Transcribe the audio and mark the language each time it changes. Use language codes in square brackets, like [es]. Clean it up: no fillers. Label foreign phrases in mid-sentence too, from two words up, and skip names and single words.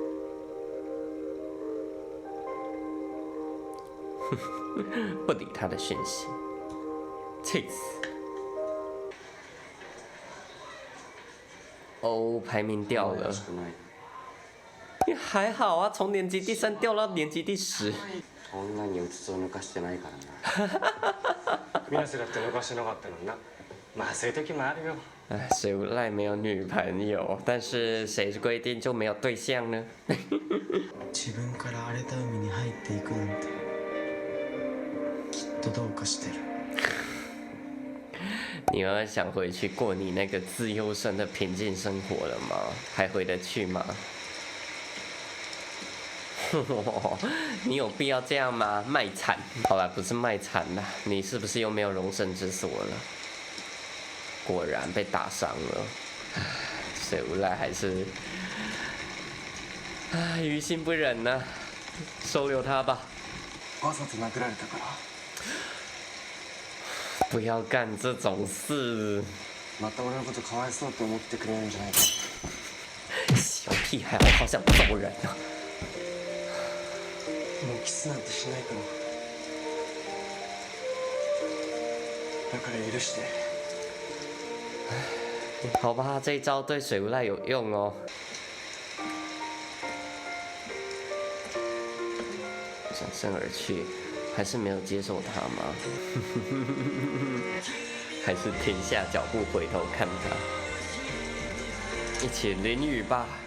[zh] 不理他的讯息，气死！哦，排名掉了。还好啊，从年级第3掉到年级第10。 [ja] そんなにうつつを抜かしてないからな。水瀬だって抜かしてなかったのにな。まあそういう時もあるよ。 [zh] 哎，水无赖没有女朋友，但是谁规定就没有对象呢？ [ja] 自分から荒れた海に入っていくなんて、きっとどうかしてる。 [zh] 你要想回去过你那个自由生的平静生活了吗？还回得去吗？你有必要这样吗？卖惨？好啦，不是卖惨啦，你是不是又没有容身之所了？果然被打伤了，水无赖还是于心不忍呢，收留他吧。 [ja] わざと殴られたから。 [zh] 不要干这种事。 [ja] また俺のことかわいそうって思ってくれるんじゃないか。 [zh] 小屁孩，我好想揍人啊！ [ja] もうキスなんてしないから。だから許して。 [zh] 好吧，这一招对水无赖有用哦。转身而去，还是没有接受他吗？还是停下脚步回头看他，一起淋雨吧。